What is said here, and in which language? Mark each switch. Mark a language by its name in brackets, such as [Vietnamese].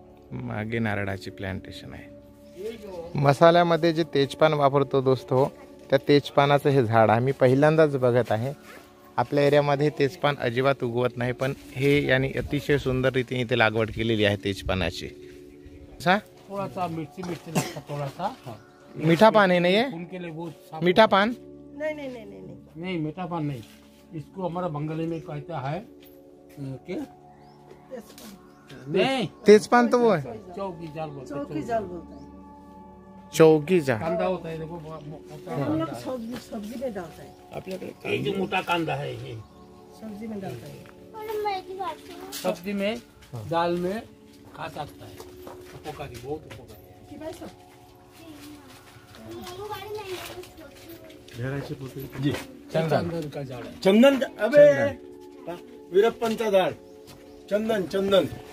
[Marathi] मागे नारळाची प्लांटेशन आहे। मसाल्यामध्ये जे तेजपान वापरतो दोस्तो, त्या तेजपानाचं हे झाड आहे। मी पहिल्यांदाच बघत आहे, आपल्या एरियामध्ये तेजपान अजिबात उगवत नाही, पण हे यानी अतिशय सुंदर रीतीने इथे लागवड केलेली आहे तेजपानाची। [Hindi] थोड़ा सा मिर्ची मिर्ची लगता, थोड़ा सा मीठा पान है ना ये? उनके लिए वो मीठा पान नहीं मीठा पान नहीं, इसको हमारा बंगाली में कहता है क्या? नहीं तेजपान तो वो है, चौकी जाल बोलते हैं। चौकी जा कांदा होता है, देखो मोटा कांदा। सब्जी में डालता है, आपल्याकडे ये जो मोटा कांदा है, ये सब्जी में डालता है। सब्जी में दाल में खा सकता है, उपकारी, बहुत उपकारी है। जी चंदन का झाड़ है। चंदन का, अबे वीरप्पनचा झाड, चंदन चंदन।